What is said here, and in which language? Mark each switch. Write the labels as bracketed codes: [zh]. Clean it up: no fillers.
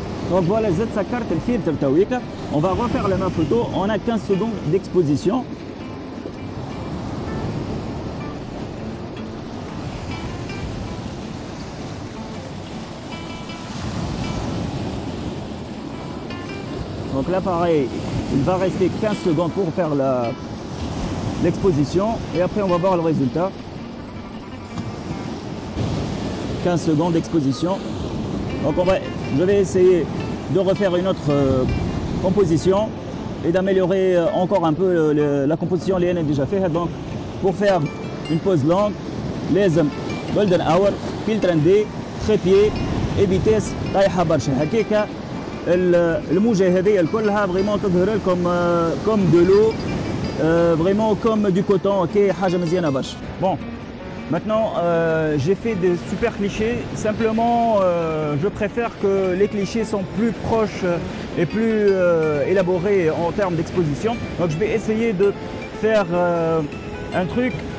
[fr] Donc voilà, [ar] Z سكرت الفلتر تويكا. [fr] On va refaire la même photo. On a 15 secondes d'exposition. Donc l'appareil, il va rester 15 secondes pour faire l'exposition et après on va voir le résultat. 15 secondes d'exposition. Donc je vais essayer de refaire une autre composition et d'améliorer encore un peu la composition [ar] اللي انا [fr] déjà fait. Donc pour faire une pose longue, [ar] لازم [en] golden hour, [fr] filtre ND, trépied et vitesse [ar] طايحه برشا. هكاكا الموجه هذه كلها فريمون تظهر لكم [fr] comme de l'eau, vraiment comme du coton. [ar] اوكي حاجه مزيانه برشا. Bon. [fr] Maintenant, j'ai fait des super clichés. Simplement, je préfère que les clichés sont plus proches et plus élaborés en termes d'exposition. Donc, je vais essayer de faire un truc.